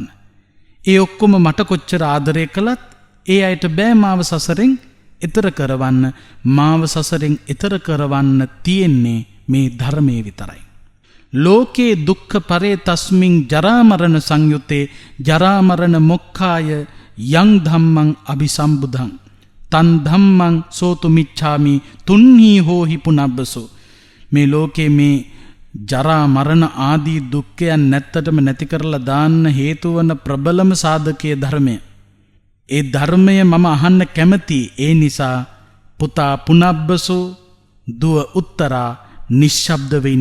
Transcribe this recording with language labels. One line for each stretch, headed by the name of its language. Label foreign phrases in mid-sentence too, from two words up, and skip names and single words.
Sinhala: ඒ ඔක්කොම මට කොච්චර ආදරය කළත් ඒ අයට බෑ මාව සසරින් එතර කරවන්න. මාව සසරින් එතර කරවන්න තියෙන්නේ මේ ධර්මයේ විතරයි.
Pali: ලෝකේ දුක්ඛ පරේ තස්මින් ජරා මරණ සංයුත්තේ ජරා මරණ මොක්ඛාය යං ධම්මං අபிසම්බුද්ධං තන් ධම්මං සෝතු මිච්ඡාමි තුන්හි හෝහි පුනබ්බසෝ.
Sinhala: මේ ලෝකේ මේ ජරා මරණ ආදී දුක්ඛයන් නැත්තටම නැති කරලා දාන්න හේතු වන ප්‍රබලම සාධකයේ ධර්මය. ඒ ධර්මය මම අහන්න කැමති. ඒ නිසා පුතා පුනබ්බසෝ, දුව උත්තරා නිශ්ශබ්දව ඉන්න.